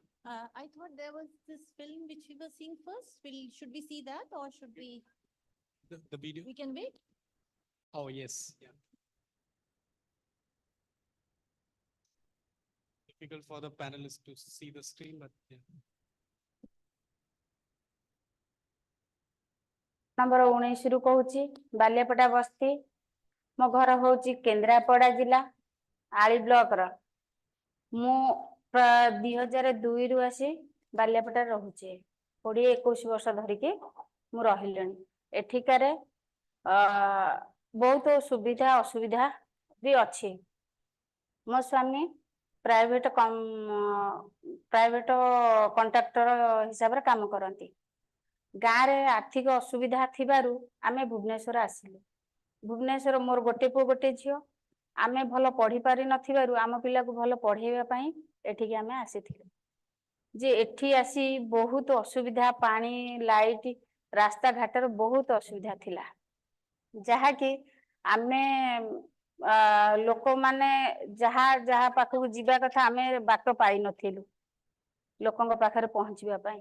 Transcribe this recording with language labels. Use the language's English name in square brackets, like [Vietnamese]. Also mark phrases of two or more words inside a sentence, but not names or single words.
[English] I thought there was this film which we were seeing first. Should we see that, or should we? The video. We can wait. Oh yes, yeah. Difficult for the panelists to see the screen, but yeah. [Odia] ନମ୍ବର 19 ରୁ କହୁଛି ବାଲିଆପଡ଼ା ବସ୍ତି ମୋ ଘର ହେଉଛି କେନ୍ଦ୍ରାପଡ଼ା ଜିଲ୍ଲା ଆଳି ବ୍ଲକ ର ମୁଁ 2002 ରୁ ଆସି ବାଲିଆପଡ଼ା ରହୁଛି 20-21 ବର୍ଷ ଧରିକି ମୁଁ ରହିଲିଣି ଏଠିକାରେ ବହୁତ ସୁବିଧା ଅସୁବିଧା ବି ଅଛି। ମୋ ସ୍ୱାମୀ [English] private contractor [Odia] ହିସାବ ରେ କାମ କରନ୍ତି ଗାଁରେ ଆର୍ଥିକ ଅସୁବିଧା ଥିବାରୁ ଆମେ ଭୁବନେଶ୍ୱର ଆସିଲୁ। ଭୁବନେଶ୍ୱର ମୋର ଗୋଟେ ପୁଅ ଗୋଟେ ଝିଅ, ଆମେ ଭଲ ପଢି ପାରି ନଥିବାରୁ ଆମ ପିଲାକୁ ଭଲ ପଢେଇବା ପାଇଁ ଏଠିକି ଆମେ ଆସିଥିଲୁ। ଯେ ଏଠି ଆସି ବହୁତ ଅସୁବିଧା, ପାଣି ଲାଇଟ୍ ରାସ୍ତାଘାଟର ବହୁତ ଅସୁବିଧା ଥିଲା, ଯାହାକି ଆମେ ଲୋକମାନେ ଯାହା ଯାହା ପାଖକୁ ଯିବା କଥା ଆମେ ବାଟ ପାଇନଥିଲୁ ଲୋକଙ୍କ ପାଖରେ ପହଞ୍ଚିବା ପାଇଁ।